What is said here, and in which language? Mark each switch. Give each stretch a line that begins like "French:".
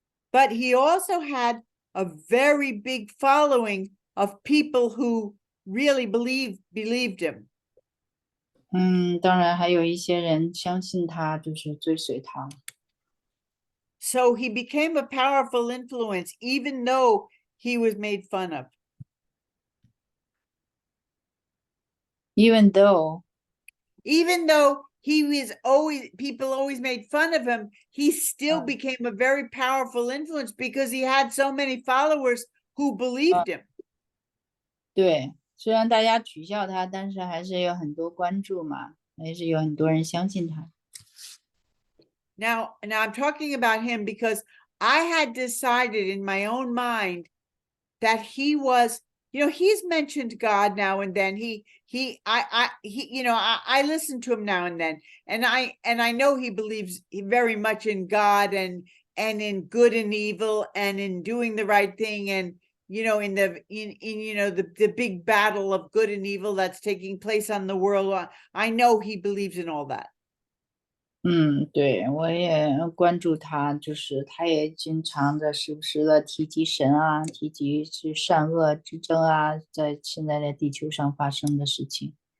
English: But he also had a very big following of people who really believed him.
Chinese: 当然还有一些人相信他，就是追随他。
English: So he became a powerful influence, even though he was made fun of. Even though he was people always made fun of him, he still became a very powerful influence because he had so many followers who believed him.
Chinese: 对，虽然大家取笑他，但是还是有很多关注嘛，还是有很多人相信他。
English: Now I'm talking about him because I had decided in my own mind that he was, he's mentioned God now and then. I listen to him now and then, and I know he believes very much in God and in good and evil and in doing the right thing and in the big battle of good and evil that's taking place on the world. I know he believes in all that.
Chinese: 对，我也关注他，就是他也经常的时不时的提及神啊，提及是善恶之争啊，在现在的地球上发生的事情。